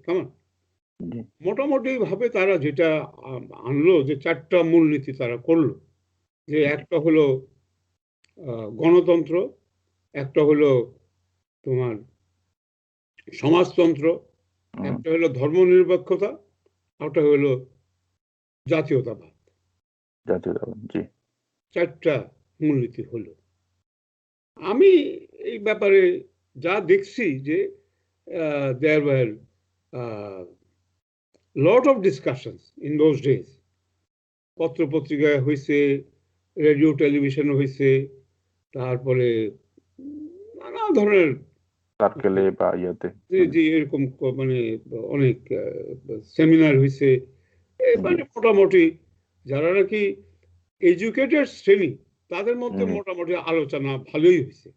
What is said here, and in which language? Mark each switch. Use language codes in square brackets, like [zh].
[bn] কেমন মোটামুটি ভাবে তারা যেটা আনলো, যে 4টা মূলনীতি তারা করলো, যে একটা হলো গণতন্ত্র, একটা হলো তোমার সমাজতন্ত্র, একটা হলো ধর্মনিরপেক্ষতা, একটা হলো জাতীয়তাবাদ। জি, 4টা মূলনীতি হলো। আমি এই ব্যাপারে যা দেখছি যে [en] there were lot of discussions in those days. [bn] পত্র পত্রিকায় হয়েছে, রেডিও টেলিভিশন হয়েছে, তারপরে নানা ধরনের সার্কেলে বা ইয়াতে যে এরকম মানে অনেক সেমিনার হয়েছে। মানে মোটামুটি যারা নাকি এডুকেটেড শ্রেণী, তাদের মধ্যে মোটামুটি আলোচনা ভালোই হয়েছে।